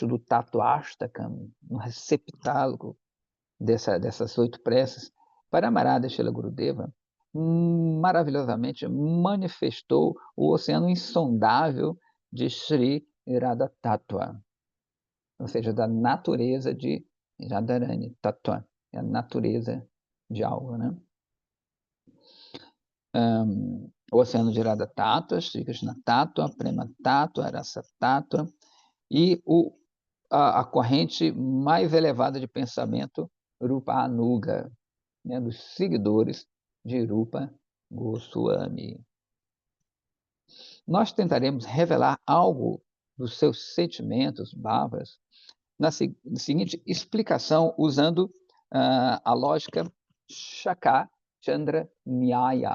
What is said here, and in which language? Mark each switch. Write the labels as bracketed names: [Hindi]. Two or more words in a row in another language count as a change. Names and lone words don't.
[Portuguese] do Tatuashtakam, no receptáculo dessas 8 preces, Paramarada Shila Gurudeva maravilhosamente manifestou o oceano insondável de Sri Radha Tattva, ou seja, da natureza de Radharani Tattva, é a natureza de algo, né? O oceano de Radha Tattva, Shri Krishna Tattva, Prema Tattva, Rasa Tattva, e a corrente mais elevada de pensamento Rupa Anuga, né, dos seguidores de Rupa Goswami. Nós tentaremos revelar algo dos seus sentimentos, bhavas, na seguinte explicação, usando a lógica Shaka Chandra Nyaya.